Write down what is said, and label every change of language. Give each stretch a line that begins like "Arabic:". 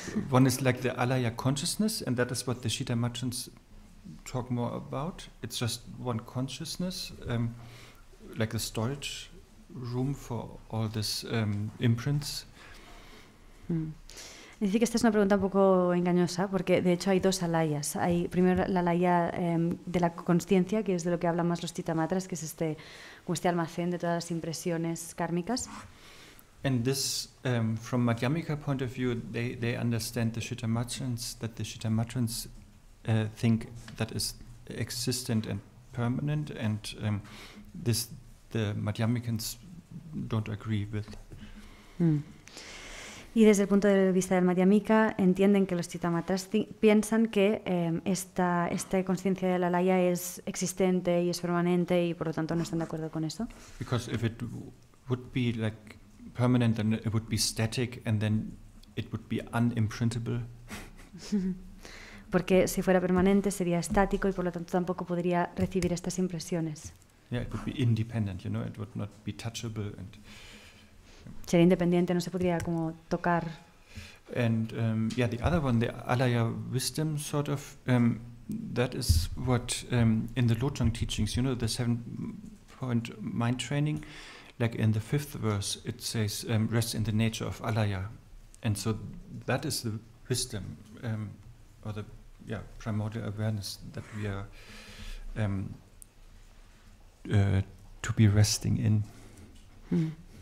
English: One is like the alaya consciousness, and that is what the Chittamatra talk more about. It's just one consciousness, like a storage room for all these imprints.
Spanish: Dice que esta es una pregunta un poco engañosa, porque de hecho hay dos alayas. Hay primero la alaya de la consciencia, que es de lo que hablan más los Chittamatras, que es este almacén de todas las impresiones kármicas.
English: And this, from Madhyamika point of view, they understand the Chittamatrans, that the Chittamatrans think that is existent and permanent, and this the Madhyamikans don't agree with.
Spanish: Y desde el punto de vista del Madhyamika entienden que los Chittamatras piensan que esta conciencia de la alaya es existente y es permanente, y por lo tanto no están de acuerdo con eso.
English: Because if it would be like permanent, then it would be static, and then it would be unimprintable.
Spanish: Porque si fuera permanente sería estático y por lo tanto tampoco podría recibir estas impresiones.
English: Yeah, it would be independent, it would not be touchable and.
Spanish: Sería independiente, no se podría como tocar.
English: And the other one, the alaya wisdom, sort of, that is what in the Lojong teachings, the 7-point mind training, like in the 5th verse, it says, rest in the nature of alaya. And so that is the wisdom, or the primordial awareness that we are to be resting in.